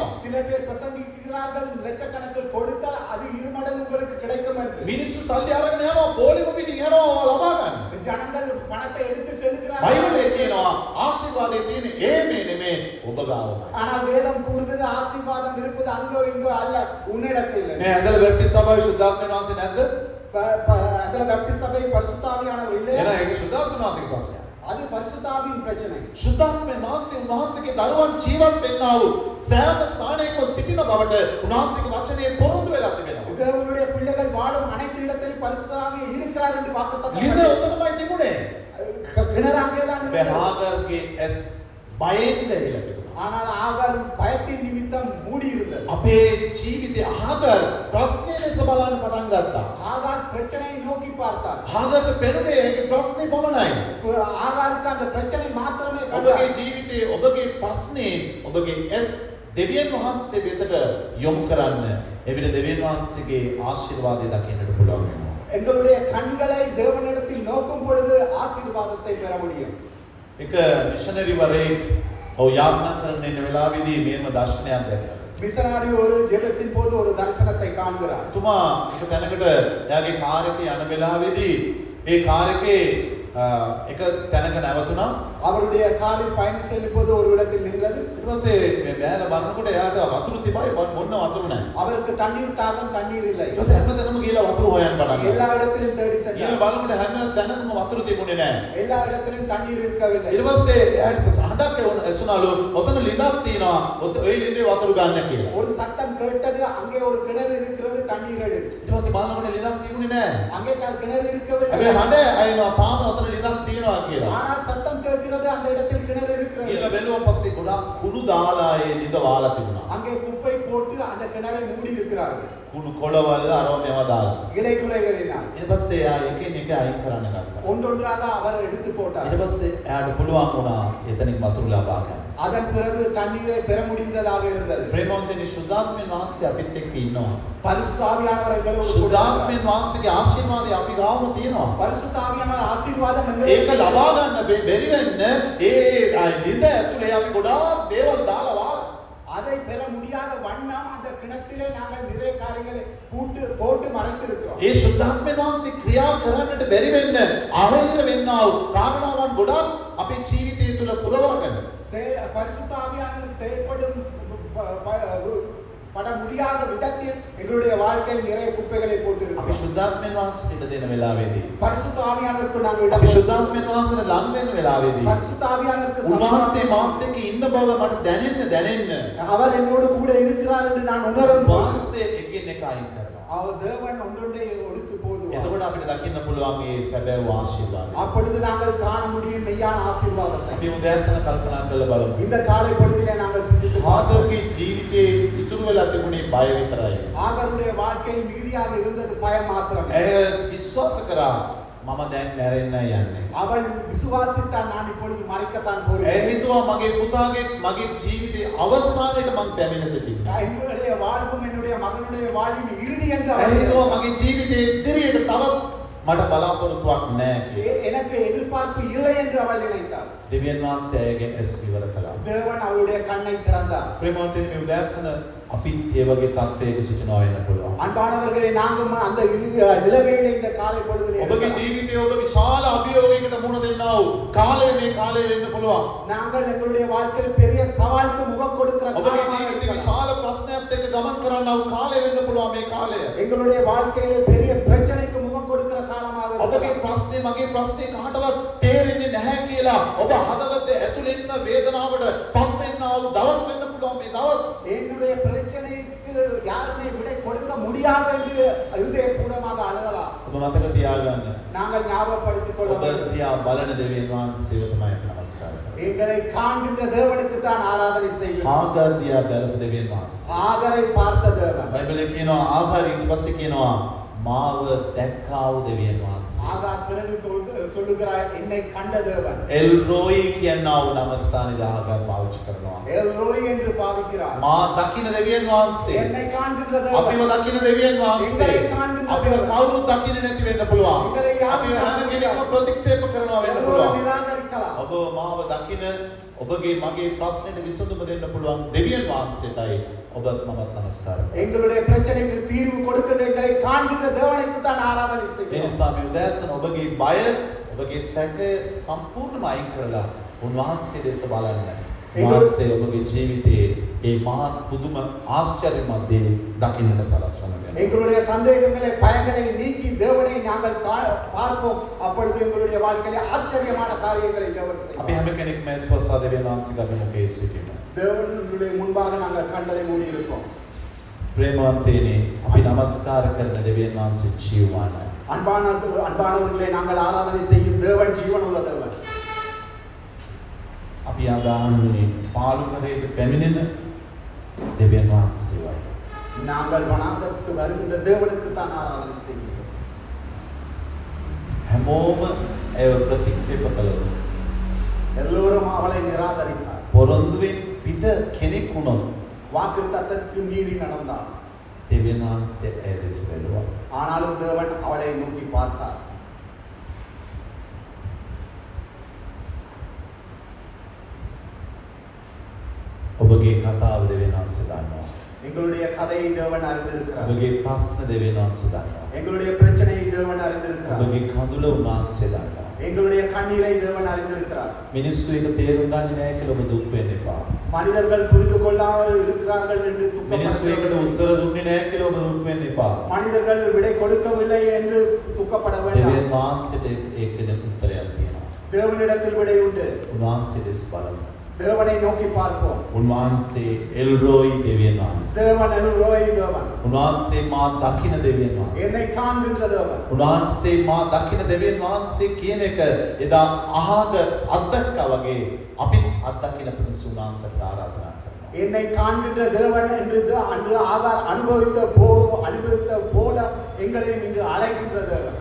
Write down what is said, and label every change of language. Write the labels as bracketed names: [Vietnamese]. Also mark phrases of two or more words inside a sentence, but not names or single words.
[Tamil] சில பேர் பிரசங்கிக்கிறார்கள், லட்சக்கணக்கில் கொடுத்தால் அது இருமடங்கு உங்களுக்கு கிடைக்கும் என்று. [Sinhala] මිනිස්සු සල්ලි අරගෙන යනවා පොලිම පිටින් යනවා ලබා ගන්න. [Tamil] ஜனங்கள் பணத்தை எடுத்து செல்கிறார்கள். [Sinhala] බයිබලයේ කියනවා ආශිර්වාදයේ තියෙන ඒමේ නෙමේ ඔබ ගාවමයි. [Tamil] ஆனால் வேதம் கூறுகிறது ஆசீர்வாதம் இருப்பது அங்கோ இங்கோ அல்ல, உன்னிடத்தில். [Sinhala] නේ ඇඳල බැප්ටිස්ට් සභාවේ සුද්ධාත්මයන් වහන්සේ නැද්ද? [Tamil] அதுல பேப்டிஸ்ட் சபை பரிசுத்த ஆவியானவர் இல்லையா? [Sinhala] එහෙනම් ඒක සුද්ධාත්මයන් වහන්සේගේ ප්‍රශ්නයක්. [Tamil] அது பரிசுத்த ஆவியின் பிரச்சனை. [Sinhala] සුද්ධාත්මයන් වහන්සේ උන්වහන්සේගේ දරුවන් ජීවත් වෙන්නා වූ සෑම ස්ථානයකම සිටින බවට උන්වහන්සේගේ වචනේ පොරොන්දු වෙලා තිබෙනවා. [Tamil] தேவனுடைய பிள்ளைகள் வாழும் அனைத்து இடத்திலும் பரிசுத்த ஆவி இருக்கிறார் என்று வாக்குத்தத்தம். [Sinhala] ලිඳ උතනමයි තිබුණේ. [Tamil] கிணறு அங்கேதான் இருந்தது. [Sinhala] හාගර්ගේ ඇස් බයෙන් දැරිලා තිබුණා. [Tamil] ஆனால் ஆகார் பயத்தின் நிமித்தம் மூடி இருந்தது. [Sinhala] අපේ ජීවිතේ හාගර් ප්‍රශ්නේ ලෙස බලන්න පටන් ගත්තා. [Tamil] ஆகார் பிரச்சனையை நோக்கி பார்த்தார். [Sinhala] හාගර්ට පෙනුනේ ඒකේ ප්‍රශ්නේ පමණයි. [Tamil] ஆகாருக்கு அந்த பிரச்சனை மாத்திரமே [Sinhala] ඔබගේ [Tamil] கண்டார். [Sinhala] ජීවිතයේ ඔබගේ ප්‍රශ්නේ ඔබගේ ඇස් දෙවියන් වහන්සේ වෙතට යොමු කරන්න. එවිට දෙවියන් වහන්සේගේ ආශිර්වාදය දකින්නට පුළුවන් වෙනවා. [Tamil] எங்களுடைய கண்களை தேவனிடத்தில் நோக்கும் பொழுது ஆசீர்வாதத்தை பெற முடியும். [Sinhala] එක මිෂනරි වරයෙක් ඔව් යාත්‍රා කරන ඉන්න වෙලාවේදී මේම දර්ශනයක් දැක්කා. [Tamil] மிஷனரி ஒரு ஜெபத்தின் போது ஒரு தரிசனத்தை காண்கிறார். [Sinhala] එතුමා එක තැනකට එයාගේ කාර් එකේ යන වෙලාවේදී ඒ කාර් එකේ එක තැනක නැවතුණා. [Tamil] அவருடைய காரில் பயணம் செல்லும் போது ஒரு இடத்தில் நின்றது. [Sinhala] ඊට පස්සේ මේ බෑලා බලනකොට එයාට වතුරු තිබයි බොන්න වතුරු නැහැ. [Tamil] அவருக்கு தண்ணீர் தாகம், தண்ணீர் இல்லை. [Sinhala] ඊට පස්සේ හැමතැනම ගිහලා වතුරු හොයන්න පටන් [Tamil] எல்லா [Sinhala] ගත්තා. [Tamil] இடத்திலும் தேடி [Sinhala] ඊළ [Tamil] சென்றார். [Sinhala] බලනකොට හැම තැනකම වතුරු තිබුණේ නැහැ. [Tamil] எல்லா இடத்திலும் தண்ணீர் இருக்கவில்லை. [Sinhala] ඊට පස්සේ එයාට හඬක් ඇසුණලු ඔතන ලිඳක් තියෙනවා. ඔය ලිඳේ වතුරු ගන්න කියලා. [Tamil] ஒரு சத்தம் கேட்டது, அங்கே ஒரு கிணறு இருக்கிறது, தண்ணீர் எடு. [Sinhala] ඊට පස්සේ බලනකොට ලිඳක් තිබුණේ නැහැ. [Tamil] அங்கே கிணறு இருக்கவில்லை. [Sinhala] හැබැයි හඬ අයනවා තාම ඔතන ලිඳක් තියෙනවා කියලා. [Tamil] ஆனால் சத்தம் கேட்கிறது, இருக்கிறது, அந்த இடத்தில் கிணறு இருக்கிறது. [Sinhala] ඊළ බැලුවා පස්සේ ගොඩාක් කුණු දාලා ඒ ලිඳ වාලා තිබුණා. [Tamil] அங்கே குப்பை போட்டு அந்த கிணறை மூடி இருக்கிறார்கள். [Sinhala] කුණු කොළවල් අරව මේවා දාලා. [Tamil] இலை துளைகளினால். [Sinhala] ඊට පස්සේ එයා එකින් එක අයින් කරන්න ගත්තා. [Tamil] ஒன்றொன்றாக அவர் எடுத்து போட்டார். [Sinhala] ඊට පස්සේ එයාට පුළුවන් වුණා එතනින් වතුර ලබා ගන්න. [Tamil] அதன் பிறகு தண்ணீரை பெற முடிந்ததாக இருந்தது. [Sinhala] ප්‍රේමවන්තනි සුද්ධාත්මයන් වහන්සේ අපිත් එක්ක ඉන්නවා. [Tamil] பரிசுத்த ஆவியானவர் எங்களோடு கூட [Sinhala] සුද්ධාත්මයන් වහන්සේගේ ආශිර්වාදය අපි ගාවම තියෙනවා. [Tamil] பரிசுத்த ஆவியானவர் ஆசீர்வாதம் [Sinhala] ඒක [Tamil] எங்களுக்கு [Sinhala] ලබා ගන්න බැරි වෙන්න ඒ ලිඳ ඇතුලේ අපි ගොඩාක් දේවල් දාලා වාලා. [Tamil] அதை பெற முடியாத வண்ணம் அந்த கிணத்திலே நாங்கள் நிறைய காரியங்களை போட்டு மறைத்திருக்கிறோம். [Sinhala] ඒ සුද්ධාත්මයන් වහන්සේ ක්‍රියා කරන්නට බැරි වෙන්න අවහිර වෙන්නා වූ කාරණාවන් ගොඩාක් අපේ ජීවිතය තුළ පුරවා ගන්න. [Tamil] பரிசுத்த ஆவியானவர் செயல்படும் பட முடியாத விதத்தில் எங்களுடைய வாழ்க்கையில் நிறைய குப்பைகளை [Sinhala] අපි [Tamil] போட்டிருக்கிறோம். [Sinhala] සුද්ධාත්මයන් වහන්සේට ඉඩ දෙන වෙලාවේදී [Tamil] பரிசுத்த ஆவியானவருக்கு நாங்கள் [Sinhala] අපි සුද්ධාත්මයන් වහන්සේට ලං වෙන වෙලාවේදී [Tamil] பரிசுத்த ஆவியானவருக்கு [Sinhala] උන්වහන්සේ මාත් එක්ක ඉන්න බව මට දැනෙන්න [Tamil] அவர் என்னோடு கூட இருக்கிறார் என்று நான் உணரும் [Sinhala] වහන්සේ එකින් එක අයින් කරනවා. [Tamil] அவர் தேவன் ஒன்றொன்றை ஒடுத்து போதுவார். [Sinhala] එතකොට අපිට දකින්න පුළුවන් මේ සැබෑ ආශිර්වාදය. [Tamil] அப்பொழுது நாங்கள் காண முடியும் மெய்யான ஆசீர்வாதத்தை. [Sinhala] අපි උදෑසන කල්පනා කරලා බලමු. [Tamil] இந்த காலை பொழுதிலே நாங்கள் சிந்தித்து [Sinhala] ආගර්ගේ ජීවිතේ ඉතුරු වෙලා තිබුණේ බය විතරයි. [Tamil] ஆகருடைய வாழ்க்கையில் மீதியாக இருந்தது பயம் மாத்திரமே. [Sinhala] ඇය විශ්වාස කරා මම දැන් මැරෙන්න යන්නේ. [Tamil] அவள் விசுவாசித்தால் நான் இப்பொழுது மறைக்கத்தான் [Sinhala] ඇය [Tamil] போகிறேன். [Sinhala] හිතුවා මගේ පුතාගේ මගේ ජීවිතේ අවසානයේ මම පැමිණ සිටිනවා. [Tamil] என்னுடைய வாழ்வும் என்னுடைய மகனுடைய வாழ்வின் இறுதி என்று [Sinhala] ඇය හිතුවා මගේ ජීවිතේ ඉදිරියට තවත් මට බලාපොරොත්තුවක් නැහැ. [Tamil] எனக்கு எதிர்பார்ப்பு இல்லை என்று அவள் நினைத்தாள். [Sinhala] දෙවියන් වහන්සේ ඇයගේ ඇස් විවර කළා. [Tamil] தேவன் அவளுடைய கண்ணை திறந்தார். [Sinhala] ප්‍රේමවන්තනි මේ උදෑසන අපිත් ඒ වගේ තත්ත්වයක සිටිනවා වෙන්න පුළුවන්. [Tamil] அன்பானவர்களே, நாங்கள் அந்த நிலவையிலே இந்த காலை பொழுதிலே [Sinhala] ඔබගේ ජීවිතයේ ඔබ විශාල අභියෝගයකට මුහුණ දෙන්නා වූ කාලය මේ කාලය වෙන්න පුළුවන්. [Tamil] நாங்கள் எங்களுடைய வாழ்க்கையில் பெரிய சவாலுக்கு முகம் கொடுக்கிற [Sinhala] ඔබගේ [Tamil] காலமாக [Sinhala] ජීවිතේ [Tamil] இருக்கலாம். [Sinhala] විශාල ප්‍රශ්නයත් එක්ක ගමන් කරන්නා වූ කාලය වෙන්න පුළුවන් මේ කාලය. [Tamil] எங்களுடைய வாழ்க்கையிலே பெரிய பிரச்சனைக்கு முகம் கொடுக்கிற காலமாக [Sinhala] ඔබගේ [Tamil] இருக்கலாம். [Sinhala] ප්‍රශ්නේ මගේ ප්‍රශ්නේ කාටවත් තේරෙන්නේ නැහැ කියලා ඔබ හදවතේ ඇතුළෙන්න වේදනාවට පත් වෙන්නා වූ දවස් වෙන්න පුළුවන් මේ දවස්. [Tamil] என்னுடைய பிரச்சனைக்கு யாருமே விடை கொடுக்க முடியாது என்று இருதயபூர்வமாக அழுகலாம். [Sinhala] ඔබ මතක තියාගන්න. [Tamil] நாங்கள் ஞாபகப்படுத்திக் கொள்ள [Sinhala] ඔබ [Tamil] வேண்டும். [Sinhala] තියා බලන දෙවියන් වහන්සේව තමයි අපි නමස්කාර කරන්නේ. [Tamil] எங்களை காண்கின்ற தேவனுக்கு தான் ஆராதனை செய்கிறோம். [Sinhala] ආගාර දිහා බැලපු දෙවියන් වහන්සේ. [Tamil] ஆகரை பார்த்த தேவன். [Sinhala] බයිබලයේ කියනවා ආගාර ඊට පස්සේ කියනවා මාව දැක්කා වූ දෙවියන් වහන්සේ. [Tamil] ஆகார் பிறகு சொல்லுகிறார், என்னை கண்ட தேவன். [Sinhala] එල් රෝයි කියනවා වූ නමස්ථානයේ ආගාර පාවිච්චි කරනවා. [Tamil] எல் ரோய் என்று பாவிக்கிறார். [Sinhala] මා දකින්න දෙවියන් වහන්සේ. [Tamil] என்னை காண்கின்ற தேவன். [Sinhala] අපිව දකින්න දෙවියන් වහන්සේ. [Tamil] එங்களை காண்கின்ற [Sinhala] අපිව [Tamil] தேவன். [Sinhala] කවුරුත් දකින්නේ නැති වෙන්න පුළුවන්. [Tamil] එங்களை யாரும் [Sinhala] අපි හැම කෙනෙක්ම ප්‍රතික්ෂේප කරනවා වෙන්න [Tamil] எல்லோரும் [Sinhala] පුළුවන්. [Tamil] நிராகரிக்கலாம். [Sinhala] ඔබ මාව දකින්න ඔබගේ මගේ ප්‍රශ්නෙට විසඳුම දෙන්න පුළුවන් දෙවියන් වහන්සේටයි ඔබත් මමත් නමස්කාර කරනවා. [Tamil] எங்களுடைய பிரச்சனைக்கு தீர்வு கொடுக்கின்ற எங்களை காண்கின்ற தேவனுக்கு தான் ஆராதனை [Sinhala] ඒ [Tamil] செய்கிறோம். [Sinhala] නිසා මේ උදෑසන ඔබගේ බය ඔබගේ සැක සම්පූර්ණයෙන්ම අයින් කරලා උන්වහන්සේ දෙස බලන්න. උන්වහන්සේ ඔබගේ ජීවිතයේ ඒ මහත් පුදුම ආශ්චර්යමත් දේ දකින්නට සලස්වන වෙනවා. [Tamil] எங்களுடைய சந்தேகங்களை பயங்களை நீக்கி தேவனை நாங்கள் பார்ப்போம். அப்பொழுது எங்களுடைய வாழ்க்கையிலே ஆச்சரியமான காரியங்களை தேவன் செய்வார். [Sinhala] අපි හැම කෙනෙක්ම ස්වසා දෙවියන් වහන්සේගේ අභිමුඛයේ සිටිනවා. [Tamil] தேவனுடைய முன்பாக நாங்கள் கண்களை மூடி இருப்போம். [Sinhala] ප්‍රේමවන්තයනි අපි නමස්කාර කරන දෙවියන් වහන්සේ ජීවමානයි. [Tamil] அன்பானவர்களை நாங்கள் ஆராதனை செய்யும் தேவன் ஜீவனுள்ள தேவன். [Sinhala] අපි ආදාන්නේ පාලු කරේට පැමිණෙන දෙවියන් වහන්සේවයි. [Tamil] நாங்கள் வனாந்தரத்துக்கு வருகின்ற தேவனுக்கு தான் ஆராதனை செய்கிறோம். [Sinhala] හැමෝම ඒව ප්‍රතික්ෂේප කළා. [Tamil] எல்லோரும் அவளை நிராகரித்தார். [Sinhala] පොරොන්දුවෙන් පිට කෙනෙක් වුණොත් [Tamil] வாக்குத்தத்தத்துக்கு மீறி நடந்தார். [Sinhala] දෙවියන් වහන්සේ ඒ දෙස බැලුවා. [Tamil] ஆனாலும் தேவன் அவளை நோக்கி பார்த்தார். [Sinhala] ඔබගේ කතාව දෙවියන් වහන්සේ දන්නවා. [Tamil] எங்களுடைய கதையை தேவன் அறிந்திருக்கிறார். [Sinhala] ඔබගේ ප්‍රශ්න දෙවියන් වහන්සේ දන්නවා. [Tamil] எங்களுடைய பிரச்சனையை தேவன் அறிந்திருக்கிறார். [Sinhala] ඔබගේ කඳුල උන්වහන්සේ දන්නවා. [Tamil] எங்களுடைய கண்ணீரை தேவன் அறிந்திருக்கிறார். [Sinhala] මිනිස්සු ඒක තේරුම් ගන්නේ නැහැ කියලා ඔබ දුක් වෙන්න එපා. [Tamil] மனிதர்கள் புரிந்து கொள்ளாமல் இருக்கிறார்கள் என்று [Sinhala] මිනිස්සු ඒකට [Tamil] துக்கப்பட [Sinhala] උත්තර දුන්නේ නැහැ කියලා ඔබ දුක් වෙන්න එපා. [Tamil] மனிதர்கள் விடை கொடுக்கவில்லை என்று துக்கப்பட வேண்டாம். [Sinhala] දෙවියන් වහන්සේට ඒකේ උත්තරයක් තියෙනවා. [Tamil] தேவனிடத்தில் விடை உண்டு. [Sinhala] උන්වහන්සේ දෙස බලමු. [Tamil] தேவனை நோக்கி பார்ப்போம். [Sinhala] උන්වහන්සේ එල්රෝයි දෙවියන් වහන්සේ. [Tamil] தேவன் எல்ரோய் தேவன். [Sinhala] උන්වහන්සේ මා දකින දෙවියන් වහන්සේ. [Tamil] என்னை காண்கின்ற தேவன். [Sinhala] උන්වහන්සේ මා දකින දෙවියන් වහන්සේ කියන එක එදා අහාග අත්දැක්කා වගේ අපි අත්දකින පිණිස උන්වහන්සේට ආරාධනා කරනවා. [Tamil] என்னை காண்கின்ற தேவன் என்று அன்று ஆகார் அனுபவித்த போல எங்களையும் இன்று அழைக்கின்ற தேவன்.